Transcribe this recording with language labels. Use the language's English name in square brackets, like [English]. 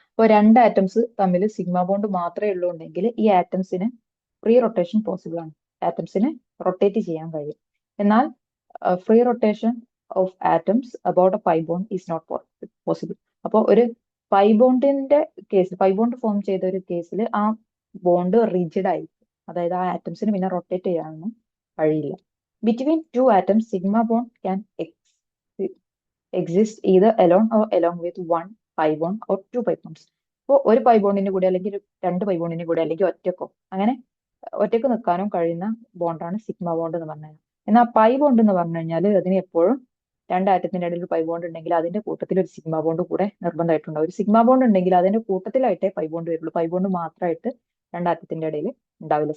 [Malayalam] അപ്പോൾ രണ്ട് ആറ്റംസ് തമ്മിൽ സിഗ്മ ബോണ്ട് മാത്രമേ ഉള്ളൂ ഉണ്ടെങ്കിൽ ഈ ആറ്റംസിന് ഫ്രീ റൊട്ടേഷൻ പോസിബിൾ ആണ്, ആറ്റംസിന് റൊട്ടേറ്റ് ചെയ്യാൻ കഴിയും. എന്നാൽ [English] Free rotation of atoms about a pi bond is not possible. [Malayalam] അപ്പോൾ ഒരു പൈ ബോണ്ടിന്റെ കേസിൽ, പൈ ബോണ്ട് ഫോം ചെയ്ത ഒരു കേസിൽ ആ ബോണ്ട് റിജിഡ് ആയിരിക്കും, അതായത് ആ ആറ്റംസിന് പിന്നെ റൊട്ടേറ്റ് ചെയ്യാനൊന്നും കഴിയില്ല. [English] Between two atoms sigma bond can exist either alone or along with one pi bond or two pi bonds. [Malayalam] അപ്പോൾ ഒരു പൈ ബോണ്ടിന്റെ കൂടെ അല്ലെങ്കിൽ രണ്ട് പൈ ബോണ്ടിന്റെ കൂടെ അല്ലെങ്കിൽ ഒറ്റക്കോ അങ്ങനെ ഒറ്റക്ക് നിൽക്കാനും കഴിയുന്ന ബോണ്ടാണ് സിഗ്മ ബോണ്ട് എന്ന് പറഞ്ഞത്. എന്നാൽ പൈ ബോണ്ട് എന്ന് പറഞ്ഞു കഴിഞ്ഞാൽ അതിന് എപ്പോഴും രണ്ട് ആറ്റത്തിന്റെ ഇടയിൽ ഒരു പൈ ബോണ്ട് ഉണ്ടെങ്കിൽ അതിന്റെ കൂട്ടത്തിൽ ഒരു സിഗ്മ ബോണ്ട് കൂടെ നിർബന്ധമായിട്ടുണ്ടാവും. ഒരു സിഗ്മ ബോണ്ട് ഉണ്ടെങ്കിൽ അതിന്റെ കൂട്ടത്തിലായിട്ടേ പൈ ബോണ്ട് വരുള്ളൂ. പൈ ബോണ്ട് മാത്രമായിട്ട് രണ്ട് ആറ്റത്തിന്റെ ഇടയിൽ ഉണ്ടാവില്ല.